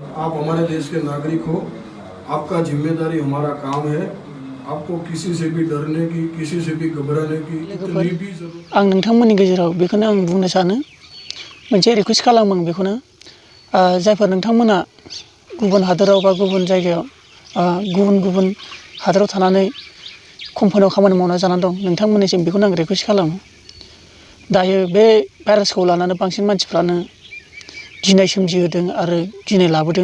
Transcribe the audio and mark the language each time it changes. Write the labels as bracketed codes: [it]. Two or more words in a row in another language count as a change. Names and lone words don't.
[hi] आप हमारे देश के नागरिक हो, आपका जिम्मेदारी हमारा काम है। आपको किसी से भी डरने की, किसी से भी घबराने की इतनी भी जरूरत। [brx] आं नोंथांमोननि गेजेराव बेखौनो आं बुंनो सानो, मोनसे रिक्वेस्ट खालामो आं बेखौनो, जायफोर नोंथांमोना गुबुन हादोराव बा गुबुन जायगायाव गुबुन हादोराव थानानै कम्पानियाव खामानि मावना जानानै दं, नोंथांमोननिसिम बेखौनो आं रिक्वेस्ट खालामो। दायो बे भाइरासखौ लानानै बांसिन मानसिफ्रानो गिनाय सोमजिहोदों आरो गिनाय लाबोदों।